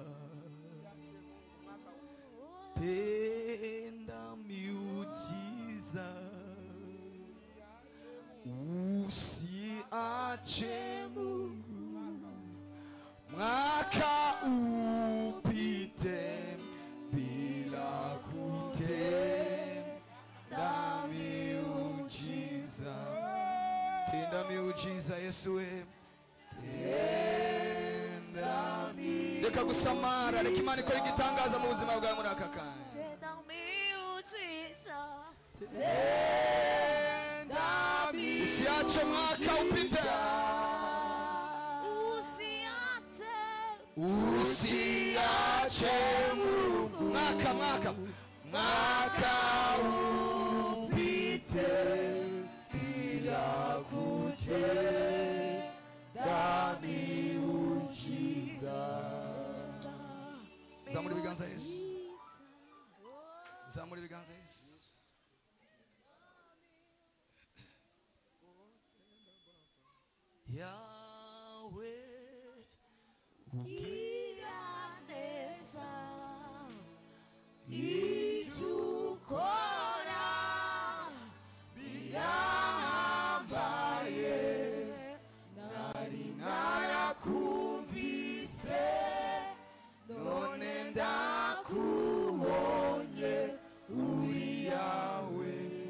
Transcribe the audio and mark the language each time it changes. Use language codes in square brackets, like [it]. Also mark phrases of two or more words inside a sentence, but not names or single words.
[sw] tenda miujiza, usiache Mungu, mwaka upite bila kutenda miujiza. Tenda miujiza Yesu, tenda miujiza. [rw] Reka gusamara, reka Imana ikora igitangaza mu buzima bwawe muri aka kanya. [sw] Tenda miujiza, tenda miujiza, usiache mwaka upite, usiache Mungu, mwaka upite bila kutenda miujiza. [rw] Zamura ibiganza Yesu, zamura ibiganza Yesu. Yahweh, ukiraneza itukora bihambaye, nari narakumvise none ndakubonye uri Yahweh,